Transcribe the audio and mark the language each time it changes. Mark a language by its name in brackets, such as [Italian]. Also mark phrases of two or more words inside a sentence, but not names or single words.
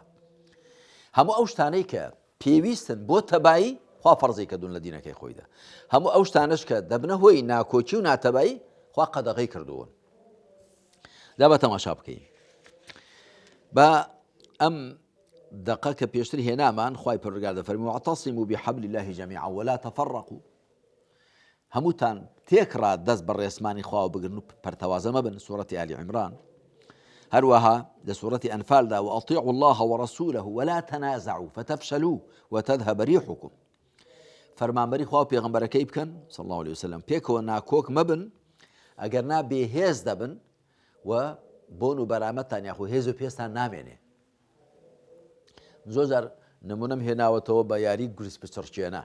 [Central Kurdish] هەموو ئەو شتانەی کە پێویستن بۆ تەبایی، خوا فەرزی کردوون لە دینەکەی خۆیدا. هەموو ئەو شتانەش کە دەبنە هۆی ناکۆکی و ناتەبایی، خوا قەدەغەی کردوون. دا بە تەماشا بکەین. بە ئەم دقە کە پێشتر هێنامان، خوای پەروەردگار دەفەرمێ: [Arabic] واعتصموا بحبل الله جميعا ولا تفرقوا. [Central Kurdish] هەمووتان تێکڕا دەست بە ڕێسمانی خوا بگرن و پەرتەوازە مەبن. سوورەتی ئالی عیمران. هەروەها لە سوورەتی ئەنفالدا: [Arabic] وأطيعوا الله ورسوله ولا تنازعوا فتفشلوا وتذهب ريحكم. [Central Kurdish] فەرمانبەری خوا و پێغەمبەرەکەی بکەن [Arabic] صلی الله عليه وسلم، [Central Kurdish] پێکەوە ناکۆک مەبن، ئەگەر نا بێهێز دەبن و بۆن و بەرامەتان یاخو هێز و پێستان نامێنێ. زۆر جار نمونەم هێناوەتەوە بە یاری گوریس پچڕچێنە.